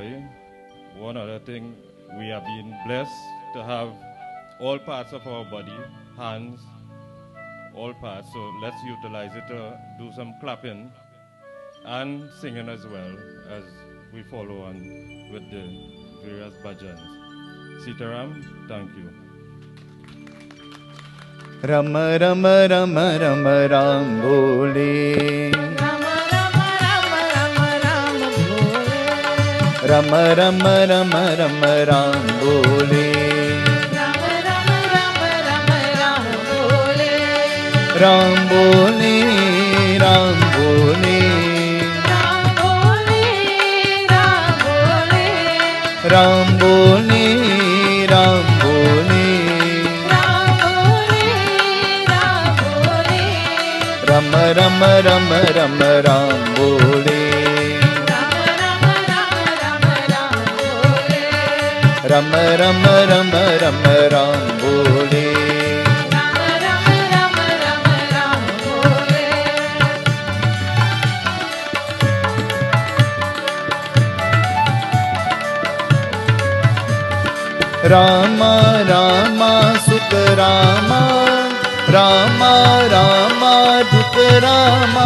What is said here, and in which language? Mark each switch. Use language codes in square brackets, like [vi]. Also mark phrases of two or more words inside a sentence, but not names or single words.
[en] One other thing, we have been blessed to have all parts of our body, hands, all parts, so let's utilize it to do some clapping and singing as well as we follow on with the various bhajans. Sitaram, thank you. [hi] राम राम राम राम राम बोले, राम राम राम राम राम भोले, राम राम राम राम राम बोले, राम राम राम राम राम भोले, राम बोले, राम बोले, राम भोले, राम भोले, राम बोले, राम बोले, राम भोले, राम भोले, राम राम राम राम राम बोले, राम राम राम राम राम भोले, राम राम राम राम राम बोले. राम राम राम राम राम भोले, राम राम सुख राम, राम राम दुःख राम,